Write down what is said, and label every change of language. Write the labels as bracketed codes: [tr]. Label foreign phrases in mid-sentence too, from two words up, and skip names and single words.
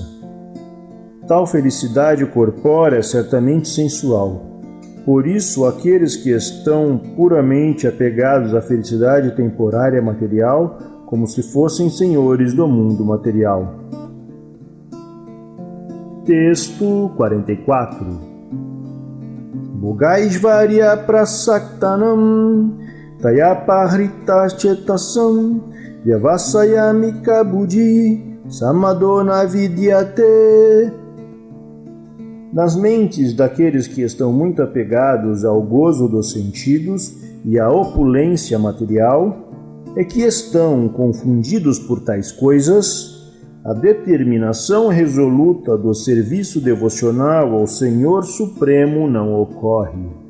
[pt] Tal felicidade corpórea é certamente sensual. Por isso, aqueles que estão puramente apegados à felicidade temporária material, como se fossem senhores do mundo material. Texto 44. [sa] Bhogaishvarya prasaktanam tayapahritachetasam vyavasayamika buddhi samadona vidyate. [pt] Nas mentes daqueles que estão muito apegados ao gozo dos sentidos e à opulência material, é que estão confundidos por tais coisas, a determinação resoluta do serviço devocional ao Senhor Supremo não ocorre.